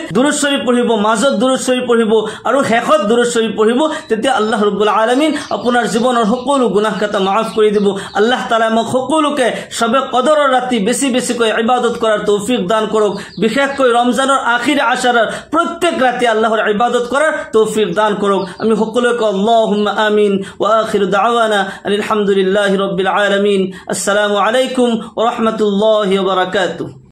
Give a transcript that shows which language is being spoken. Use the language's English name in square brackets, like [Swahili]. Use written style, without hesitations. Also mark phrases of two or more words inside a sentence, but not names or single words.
[Assamese] দুৰুদ শৰীফ পঢ়িব মাজত দুৰুদ শৰীফ পঢ়িব আৰু শেষত দুৰুদ শৰীফ পঢ়িব তেতিয়া [Arabic] الله رب العالمين [Assamese] আপোনাৰ জীৱনৰ সকলো গুনাহ কাটা মাফ কৰি দিব [Arabic] الله تعالى [Assamese] আমাক সকলোকে সবে কদৰৰ ৰাতি বেছি বেছিকৈ ইবাদত কৰাৰ তৌফিক দান কৰক বিশেষকৈ ৰমজানৰ আখিৰ আশাৰৰ প্ৰত্যেক ৰাতি আল্লাহৰ ইবাদত কৰাৰ তৌফিক দান কৰক আমি সকলোকে [Arabic] اللهم آمين وآخر دعوانا الحمد لله رب العالمين السلام عليكم ورحمة الله وبركاته